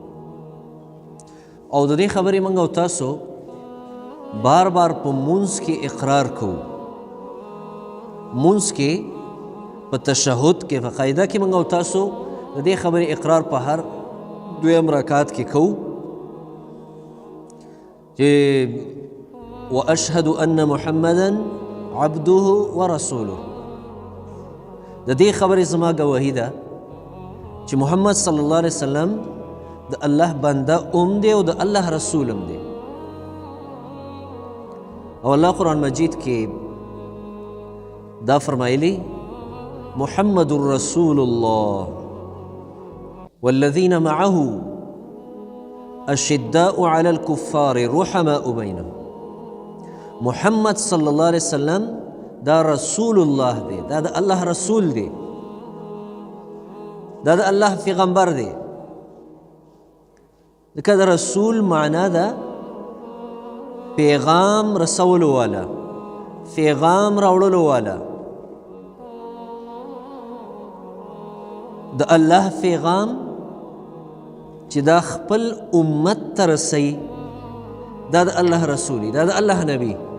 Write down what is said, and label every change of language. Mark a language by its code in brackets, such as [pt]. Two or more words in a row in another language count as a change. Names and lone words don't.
[ps] او د دې خبرې موږ او تاسو بار بار په مونځ کې اقرار کوو، مونځ کې په تشهد کې په قاعده کې موږ او تاسو د دې خبرې اقرار په هر دویم رکعت کې کوو [ar] چې واشهد ان محمدا عبده ورسوله، [ps] د دې خبرې زما ګواهي ده چې محمد [ar] صلی الله علیه وسلم [ps] د الله بنده هم دی او د الله رسول هم دی. او الله قرآن مجید کې دا فرمایلی [ar] محمد رسول الله والذین معه اشداء علی الكفار رحماء بینهم، [ps] محمد [ar] صلی الله علیه وسلم [ps] دا [ar] رسول الله [ps] دی، دا د الله رسول دی، دا د الله پیغمبر دی. ځکه د رسول معنا ده پیغام رسولو والا، پیغام راوړلو والا، د الله پیغام چې دا خپل امت ته رسوي، دا د الله رسول، دا د الله نبی.